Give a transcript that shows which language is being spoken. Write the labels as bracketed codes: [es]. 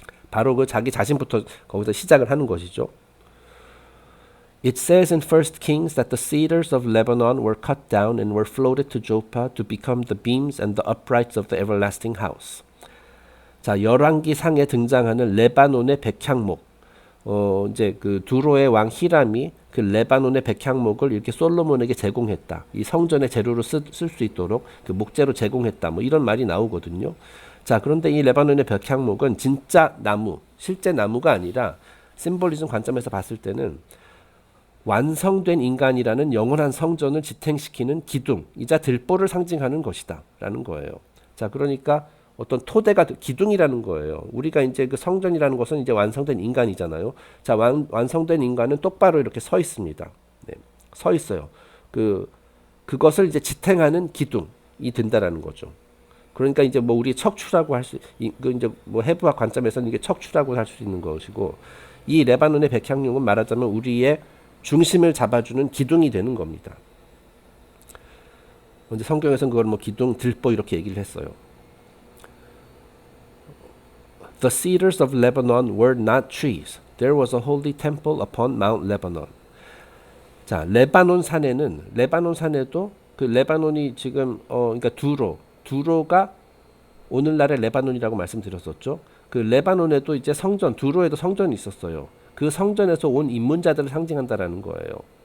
[ko] 바로 그 자기 자신부터 거기서 시작을 하는 것이죠. [en] It says in 1 Kings that the cedars of Lebanon were cut down and were floated to Joppa to become the beams and the uprights of the everlasting house. [ko] 자, 열왕기 상에 등장하는 레바논의 백향목. 이제 그 두로의 왕 히람이 그 레바논의 백향목을 이렇게 솔로몬에게 제공했다. 이 성전의 재료로 쓸 수 있도록 그 목재로 제공했다. 뭐 이런 말이 나오거든요. 자, 그런데 이 레바논의 백향목은 진짜 나무, 실제 나무가 아니라 심볼리즘 관점에서 봤을 때는 완성된 인간이라는 영원한 성전을 지탱시키는 기둥이자 들보를 상징하는 것이다 라는 거예요. 자, 그러니까 어떤 토대가 기둥이라는 거예요. 우리가 이제 그 성전이라는 것은 이제 완성된 인간이잖아요. 자, 완성된 인간은 똑바로 이렇게 서 있습니다. 네, 서 있어요. 그것을 이제 지탱하는 기둥이 된다라는 거죠. 그러니까 이제 뭐 우리 척추라고 할 수, 이제 뭐 해부학 관점에서는 이게 척추라고 할 수 있는 것이고, 이 레바논의 백향목은 말하자면 우리의 중심을 잡아주는 기둥이 되는 겁니다. 이제 성경에서는 그걸 뭐 기둥, 들보 이렇게 얘기를 했어요. [en] The cedars of Lebanon were not trees. There was a holy temple upon Mount Lebanon. [ko] 자, 레바논 산에도 그 레바논이 지금 그러니까 두로가 오늘날의 레바논이라고 말씀드렸었죠. 그 레바논에도 이제 두로에도 성전이 있었어요. 그 성전에서 온 입문자들을 상징한다라는 거예요.